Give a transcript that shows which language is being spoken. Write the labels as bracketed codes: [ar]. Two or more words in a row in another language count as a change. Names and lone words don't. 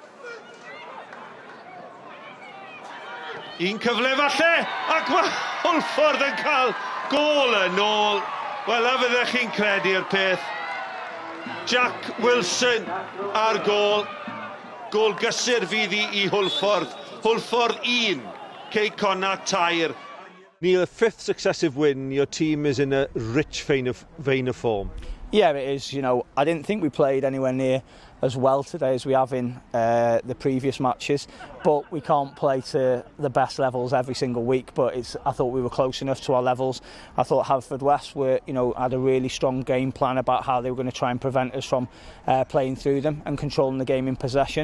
[cy] Un cyfle falle, ac mae Hwlffordd yn cael gôl yn ôl. Wel, a fyddech chi'n credu'r peth. Jack Wilson ar gôl. Gôl gysur fydd i Hwlffordd. Hwlffordd 1, Cei Connah 2. [en] Neil, a 5th successive win, your team is in a rich vein of form. Yeah, it is. You know, I didn't think we played anywhere near as well today as we have in the previous matches, but we can't play to the best levels every single week. But I thought we were close enough to our levels. I thought Haverfordwest had a really strong game plan about how they were going to try and prevent us from playing through them and controlling the game in possession.